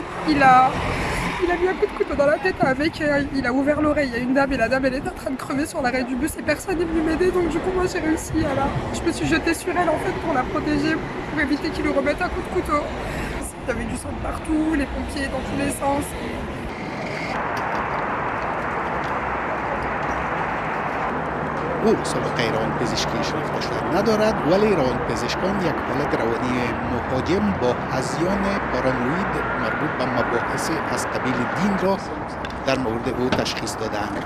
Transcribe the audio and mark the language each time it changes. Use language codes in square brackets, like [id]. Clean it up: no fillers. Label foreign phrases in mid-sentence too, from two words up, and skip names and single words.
[fr] Il a mis un coup de couteau dans la tête avec, il a ouvert l'oreille. Il y a une dame et la dame elle était en train de crever sur l'arrêt du bus et personne n'est venu m'aider. Donc du coup moi j'ai réussi je me suis jetée sur elle en fait pour la protéger, pour éviter qu'il lui remette un coup de couteau. Il y avait du sang partout, les pompiers dans tous les sens. [fa] او سابقه روانپزشکی شناخته شده ندارد ولی روانپزشکان یک حالت روانی مهاجم با هذیان پارانوید مربوط به مباحث از قبیل دین را در مورد او تشخیص دادند.